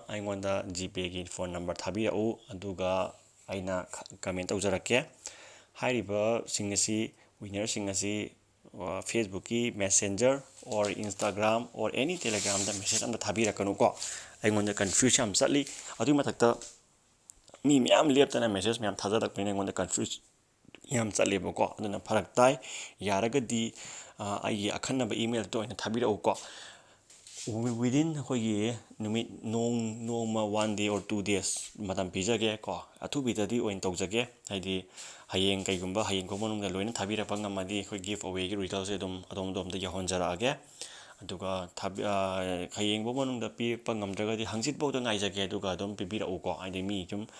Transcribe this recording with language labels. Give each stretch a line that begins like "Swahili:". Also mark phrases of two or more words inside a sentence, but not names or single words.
Manipuri: ꯑꯩꯉꯣꯟꯗ ꯖꯤꯄꯦꯒꯤ ꯐꯣꯟ ꯅꯝꯕꯔ ꯊꯥꯕꯤꯔꯛꯎ ꯑꯗꯨꯒ ꯑꯩꯅ ꯀꯃꯦꯟ ꯇꯧꯖꯔꯛꯀꯦ ꯍꯥꯏꯔꯤꯕꯁꯤꯡ ꯑꯁꯤ ꯋꯤꯅꯔꯁꯤꯡ ꯑꯁꯤ ꯐꯦꯁꯕꯨꯛꯀꯤ
English: messenger or Instagram or any
Manipuri: ꯇꯦꯂꯤꯒ꯭ꯔꯥꯝꯗ ꯃꯦꯁꯦꯖ ꯑꯝꯇ ꯊꯥꯕꯤꯔꯛꯀꯅꯨꯀꯣ ꯑꯩꯉꯣꯟꯗ ꯀꯟꯐ꯭ꯌꯨꯁ ꯌꯥꯝ ꯆꯠꯂꯤ ꯑꯗꯨꯒꯤ ꯃꯊꯛꯇ ꯃꯤ ꯃꯌꯥꯝ ꯂꯦꯞꯇꯅ ꯃꯦꯁꯦꯖ ꯃꯌꯥꯝ ꯊꯥꯖꯔꯛꯄꯅꯤꯅ ꯑꯩꯉꯣꯟꯗ ꯀꯟꯐ꯭ꯌꯨꯁ ꯌꯥꯝ ꯆꯠꯂꯦꯕꯀꯣ ꯑꯗꯨꯅ ꯐꯔꯛ ꯇꯥꯏ ꯌꯥꯔꯒꯗꯤ ꯑꯩꯒꯤ ꯑꯈꯟꯅꯕ ꯏꯃꯦꯜꯗ ꯑꯣꯏꯅ ꯊꯥꯕꯤꯔꯛꯎꯀꯣ ꯋꯤꯗꯤꯟ ꯑꯩꯈꯣꯏꯒꯤ ꯅꯨꯃꯤꯠ ꯅꯣꯡꯃ
English: 1 day or 2 days
Manipuri: ꯃꯇꯝ ꯄꯤꯖꯒꯦ ꯀꯣ ꯑꯊꯨꯕꯤꯗꯗꯤ ꯑꯣꯏꯅ ꯇꯧꯖꯒꯦ ꯍꯥꯏꯗꯤ ꯍꯌꯦꯡ ꯀꯩꯒꯨꯝꯕ ꯍꯌꯦꯡ ꯐꯥꯎ ꯃꯅꯨꯡꯗ ꯂꯣꯏꯅ ꯊꯥꯕꯤꯔꯛꯄ ꯉꯝꯃꯗꯤ ꯑꯩꯈꯣꯏ ꯒꯤꯐ ꯑꯋꯦꯒꯤ ꯔꯤꯖꯜꯁꯦ ꯑꯗꯨꯝ ꯑꯗꯣꯝꯗ ꯌꯧꯍꯟꯖꯔꯛꯑꯒꯦ ꯑꯗꯨꯒ ꯍꯌꯦꯡ ꯐꯥꯎ ꯃꯅꯨꯡꯗ ꯄꯤꯔꯛꯄ ꯉꯝꯗ꯭ꯔꯒꯗꯤ ꯍꯪꯆꯤꯠꯐꯥꯎꯗ ꯉꯥꯏꯖꯒꯦ ꯑꯗꯨꯒ ꯑꯗꯨꯝ ꯄꯤꯕꯤꯔꯛꯎꯀꯣ ꯍꯥꯏꯗꯤ ꯃꯤ ꯁꯨꯝ